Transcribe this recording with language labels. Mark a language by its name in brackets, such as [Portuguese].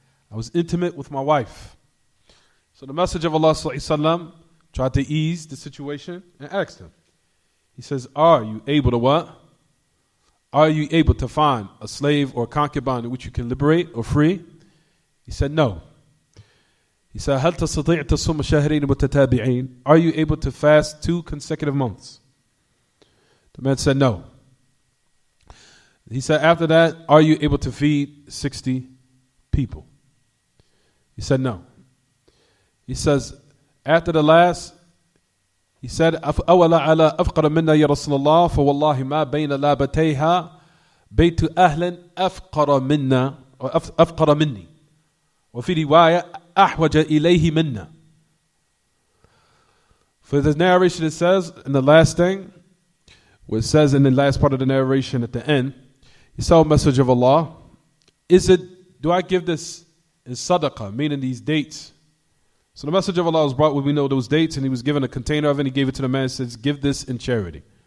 [English] I was intimate with my wife. So the Messenger of Allah sallallahu tried to ease the situation and asked him. He says, are you able to what? Are you able to find a slave or a concubine in which you can liberate or free? He said, no. [Arabic] He said, هل تستطيع تصوم شهرين متتابعين? [English] Are you able to fast 2 consecutive months? The man said, no. He said, after that, are you able to feed 60 people? He said, no. [Arabic] He says, after the last, he said, أولا على أفقر منا يا رسول الله فوالله ما بين لابتيها بيت أهل أفقر منا أفقر مني وفي رواية أحوج إليه منا. [English] For the narration it says, in the last thing, where it says in the last part of the narration at the end, he saw a message of Allah. Do I give this in sadaqah, meaning these dates? So the message of Allah was brought when we know those dates, and he was given a container of it, and he gave it to the man and says, give this in charity.